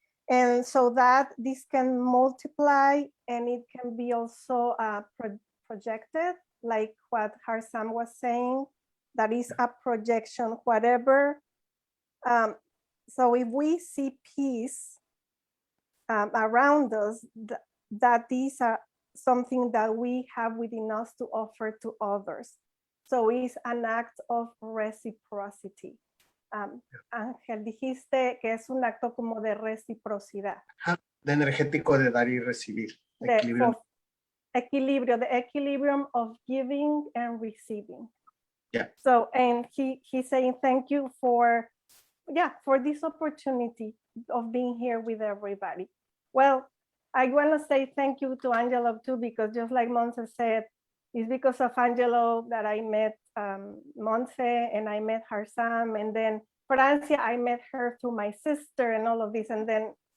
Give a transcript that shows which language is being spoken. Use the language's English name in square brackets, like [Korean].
[English] And so that this can multiply, and it can be also projected, like what Harsam was saying, that is a projection, whatever. So if we see peace around us, that these are something that we have within us to offer to others. So it's an act of reciprocity. [Spanish] Ángel, dijiste que es un acto como de reciprocidad. De energético de dar y recibir. [English] Equilibrio, the equilibrium of giving and receiving. Yeah. So, and he's saying thank you for this opportunity of being here with everybody. Well, I want to say thank you to Angelo too, because just like Monse said, it's because of Angelo that I met Monse, and I met Harsam, and then Francia, I met her through my sister and all of this. And then